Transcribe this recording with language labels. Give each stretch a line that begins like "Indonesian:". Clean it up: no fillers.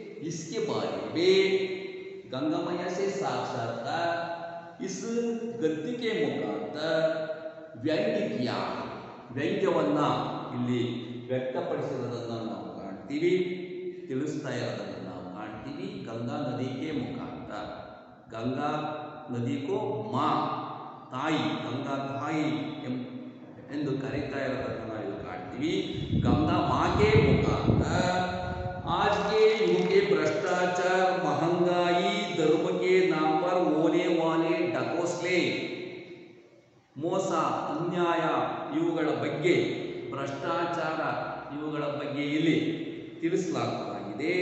Hindi: इसके बारे में गंगा मैया से साक्षात्कार इस गद्य के मुखांतर
Kannada: ವ್ಯಂಗ್ಯ किया, ವ್ಯಂಗ್ಯವನ್ನು ಇಲ್ಲಿ ವ್ಯಕ್ತಪಡಿಸಿರೋದನ್ನು ನಾವು ಕಾಣ್ತೀವಿ, ತಿಳಿಸ್ತಾ ಇರೋದನ್ನು ನಾವು ಕಾಣ್ತೀವಿ. ಗಂಗಾ ನದಿ
Hindi: के मुखांतर, गंगा नदी को माँ,
Kannada: ತಾಯಿ, ಗಂಗಾ ತಾಯಿ ಎಂದು ಕರೀತಾ ಇರೋದನ್ನು ನಾವು ಕಾಣ್ತೀವಿ.
Hindi: गंगा माँ के मुखांतर आज के युग के भ्रष्टाचार, महंगाई, धर्म के नाम पर होने वाले डकोस्ले,
Kannada: ಮೋಸ, ಅನ್ಯಾಯ ಇವುಗಳ ಬಗ್ಗೆ, ಭ್ರಷ್ಟಾಚಾರ ಇವುಗಳ ಬಗ್ಗೆ ಇಲ್ಲಿ ತಿಳಿಸಲಾಗಿದೆ.